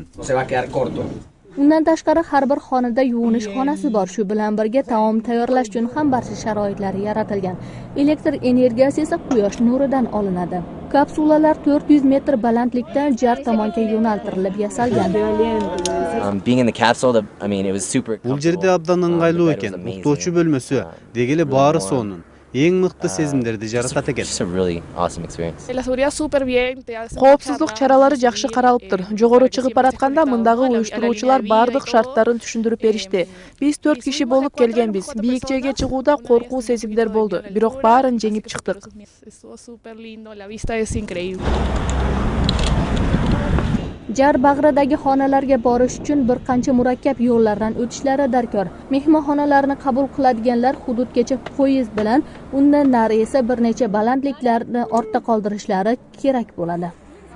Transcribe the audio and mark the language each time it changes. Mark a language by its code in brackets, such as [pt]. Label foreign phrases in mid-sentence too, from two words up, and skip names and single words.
[uz] Undan tashqari har bir xonada yuvinish xonasi bor. Shu bilan birga taom tayyorlash uchun ham barcha sharoitlar yaratilgan. Elektr energiyasi esa quyosh nuridan olinadi. Kapsulalar 400 metr balandlikdan jar tomonga yo'naltirilib yasalgan. [ky] Бұл жерде абдан ыңғайлуу экен. Уктоочу бөлмөсү, дегеле баары сонун. Эң мыкты сезимдерди жаратат экен. Коопсуздук чаралары жакшы каралыптыр. Жогору чыгып баратканда мындагы уюштуруучулар бардык шарттарын түшүндүрүп беришти. Биз 4 киши болуп келгенбиз. Бийикчеге чыгууда коркуу сезимдер болду. Бирок баарын жеңип чыктык. [uz] Jar bag'ridagi xonalarga borish uchun bir qancha murakkab yo'llardan o'tishlari darkor. Mehmonxonalarni qabul qiladiganlar hududgacha poyezd bilan, undan nari esa bir necha balandliklarni ortda qoldirishlari kerak bo'ladi.